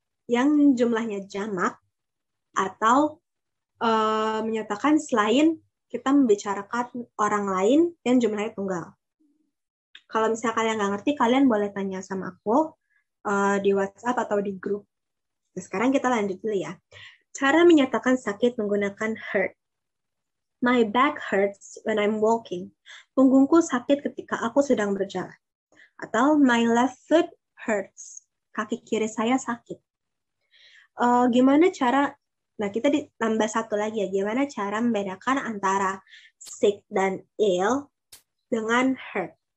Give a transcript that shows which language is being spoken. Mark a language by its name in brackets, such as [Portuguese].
[Indonesian] Yang jumlahnya jamak, atau menyatakan selain kita membicarakan orang lain yang jumlahnya tunggal. Kalau misalnya kalian nggak ngerti, kalian boleh tanya sama aku di WhatsApp atau di grup. Nah, sekarang kita lanjut dulu ya. Cara menyatakan sakit menggunakan hurt. [English] My back hurts when I'm walking. [Indonesian] Punggungku sakit ketika aku sedang berjalan. Atau [English] my left foot hurts. [Indonesian] Kaki kiri saya sakit. Gimana cara, nah kita ditambah satu lagi ya, gimana cara membedakan antara sick dan ill dengan hurt.